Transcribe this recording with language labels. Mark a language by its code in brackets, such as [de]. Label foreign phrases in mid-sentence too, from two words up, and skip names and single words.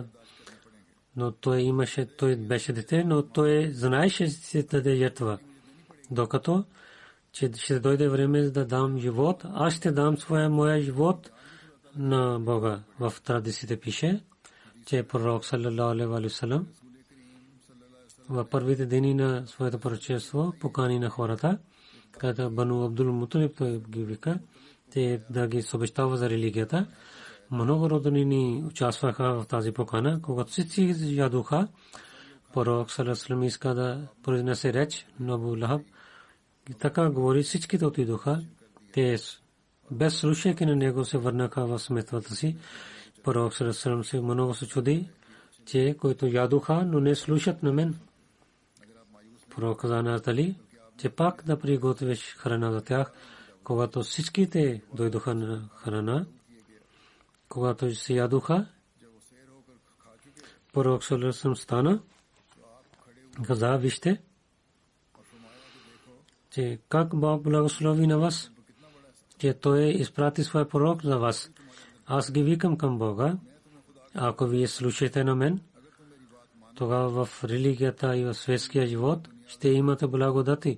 [bg] Но той беше дете, но той знаеше, че ще даде жертва. Докато че ще дойде време да дам живот, аз ще дам моя живот на Бога. В традициите пише, че пророк [ar] صلى الله عليه وسلم [bg] в първите дни на своето пророчество покани на хората, като Бану Абдул Муталиб той ги вика, те да ги съобщава за религията. Много роднини участваха в тази покана. Когато всички ядоха, пророк [ar] صلى الله عليه وسلم [bg] иска да произнесе реч на Абу Лахаб. И така говори, всичките отидоха. Те без слушайки на него се върнаха в сметвата си. Пророк [ar] صلى الله عليه وسلم [bg] се много се чуди, че които ядоха, но не слушат на мен. Пророк каза на Али, че пак да приготвиш храна за тях, когато всичките дойдоха на храна. Когато се ядоха, пророк [ar] صلى الله عليه وسلم [bg] стана, каза, вижте, че как Бог благослови на вас, че той изпрати своя пророк за вас. Аз ги викам към Бога. Ако вие слушате на мен, тогава в религията и в светския живот ще имате благодати.